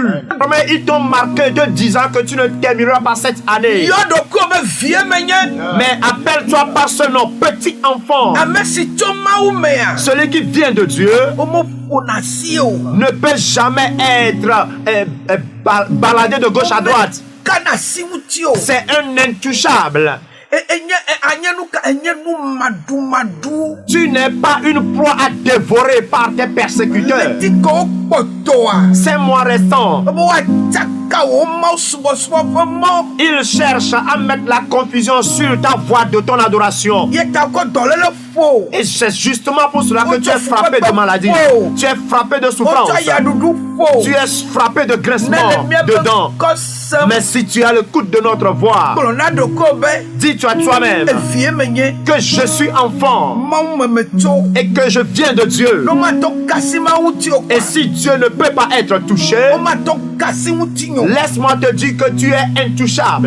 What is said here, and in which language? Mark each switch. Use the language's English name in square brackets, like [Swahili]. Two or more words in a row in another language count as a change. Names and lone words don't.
[French] Mais ils t'ont marqué de 10 ans que tu ne termineras pas cette année. [Ewe] Yɔ ɖoko be vie me nye. [French] Mais appelle-toi par ce nom, petit enfant. [Ewe] Ame si tso Mawu mea. [French] Celui qui vient de Dieu [Ewe] Womo ƒona si o. [French] ne peut jamais être baladé de gauche à droite. [Ewe] Kana si ŋuti o. [French] C'est un intouchable. [Ewe] Enye nu madumadu. [French] Tu n'es pas une proie à dévorer par tes persécuteurs. [Ewe] Ti ke wo kpɔtɔa. [French] Ces mois restants, [Ewe] Be woatsaka wo Mawu subɔsubɔ ƒe mɔ. [French] il cherche à mettre la confusion sur ta voie de ton adoration. [Ewe] Ye ta kɔ dɔléle ƒo. [French] Et c'est justement pour cela que tu es frappé de maladie. Tu es frappé de souffrance. [Ewe] Wotsɔ yaɖuɖu fo. [French] Tu es frappé de grincement dedans. Mais si tu as l'écoute de notre voix, dis-toi toi-même que je suis enfant et que je viens de Dieu. Et si Dieu ne peut pas être touché, laisse-moi te dire que tu es intouchable.